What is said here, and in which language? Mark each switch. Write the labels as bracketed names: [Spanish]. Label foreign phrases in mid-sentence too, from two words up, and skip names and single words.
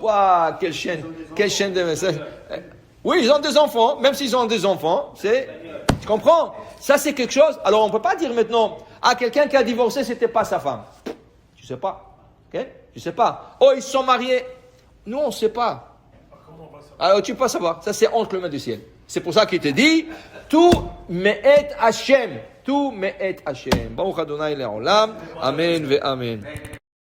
[French] Waouh, quelle chaîne de messages. Oui, ils ont des enfants, même s'ils ont des enfants, tu comprends? Ça, c'est quelque chose. Alors, on ne peut pas dire maintenant, quelqu'un qui a divorcé, c'était pas sa femme. Tu sais pas. Tu sais pas. Oh, ils se sont mariés. Nous, on ne sait pas. Alors, tu peux pas savoir. Ça, c'est entre les mains du ciel. C'est pour ça qu'il te dit, tout [Hebrew] מאת השם. ברוך אדני לעולם אמן ואמן.